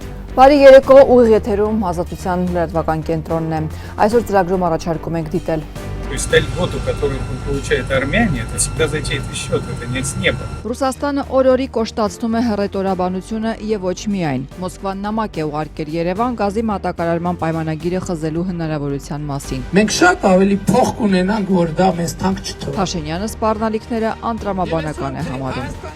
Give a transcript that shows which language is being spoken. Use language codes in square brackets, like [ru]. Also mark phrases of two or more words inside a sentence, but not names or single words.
[hy] Բարի երեկո, ուղիղ եթերում Ազատության լրատվական կենտրոնն է։ Այսօր ծրագրում առաջարկում ենք դիտել. [ru] То есть та льготу, которую получает Армения, это всегда за чей-то счет, это не с неба. [hy] Ռուսաստանը օր-օրի կոշտացնում է հռետորաբանությունը եւ ոչ միայն։ Մոսկվան նամակ է ուղարկել Երևան գազի մատակարարման պայմանագիրը խզելու հնարավորության մասին։ Մենք շատ ավելի փող կունենանք, որ դա մեզ թանկ չթվա։ Փաշինյանը սպառնալիքները անտրամաբանական է համարում։